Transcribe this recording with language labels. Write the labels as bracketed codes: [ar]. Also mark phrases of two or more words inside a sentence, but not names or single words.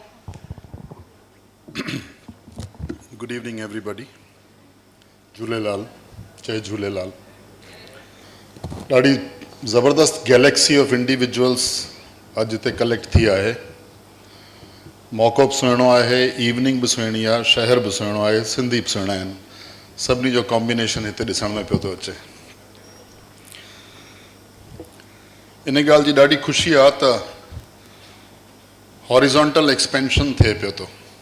[en] Good evening everybody. [sd] झूलेलाल, जय झूलेलाल। ॾाढी ज़बरदस्त [en] galaxy of individuals [sd] अॼु हिते कलेक्ट थी आहे। मौक़ो बि सुहिणो आहे, इवनिंग बि सुहिणी आहे, शहर बि सुहिणो आहे, सिंधी बि सुहिणा आहिनि। सभिनी जो कॉम्बिनेशन हिते ॾिसण में पियो थो अचे। इन ॻाल्हि जी ॾाढी ख़ुशी आहे त [en] horizontal expansion [sd] थिए पियो थो।